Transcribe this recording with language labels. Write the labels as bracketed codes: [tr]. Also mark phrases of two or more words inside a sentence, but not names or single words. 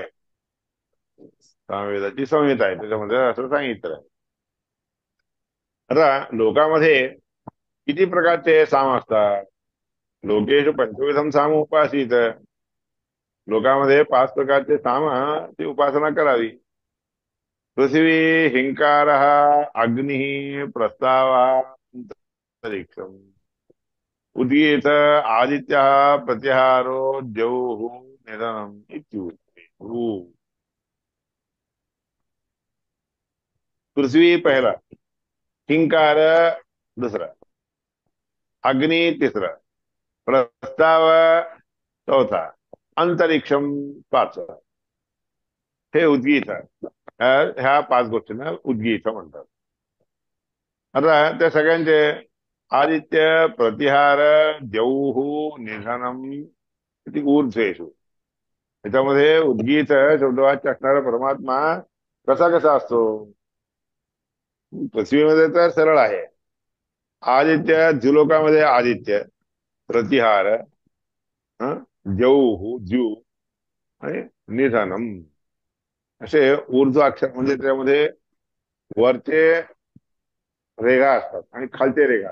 [mr] सामवेदाची संहिता आहे त्याच्यामध्ये असं सांगितलं आहे. आता लोकांमध्ये किती प्रकारचे साम असतात? [sa] लोकेश पंचविधम साम उपासित, [mr] लोकांमध्ये 5 प्रकारचे साम ती उपासना करावी. [sa] पृथ्वी, हिंकार, अग्नि, प्रस्ताव, अंतरिक्षम, उदीत, आदित्य, प्रत्याहारो, द्यौः, निधनम इत्युक्ते. [mr] पृथ्वी पहिला, हिंकार दुसरा, अग्नि तिसरा, प्रस्ताव चौथा, अंतरिक्षम पाचवा, हे उद्गीत. ह्या 5 गोष्टींना उद्गीत म्हणतात. आता त्या सगळ्यांचे आदित्य, [sa] प्रतिहार, द्यौः, निधनम इति ऊर्ध्वेषु, [mr] त्याच्यामध्ये उद्गीत शब्दवाच्य असणारा परमात्मा कसा कसा असतो? पृथ्वीमध्ये तर सरळ आहे. आदित्य, द्युलोकामध्ये आदित्य, प्रतिहार, द्यौः आणि निधनम, असे ऊर्ध्व अक्षर म्हणजे त्यामध्ये वरचे रेघा असतात आणि खालचे रेघा.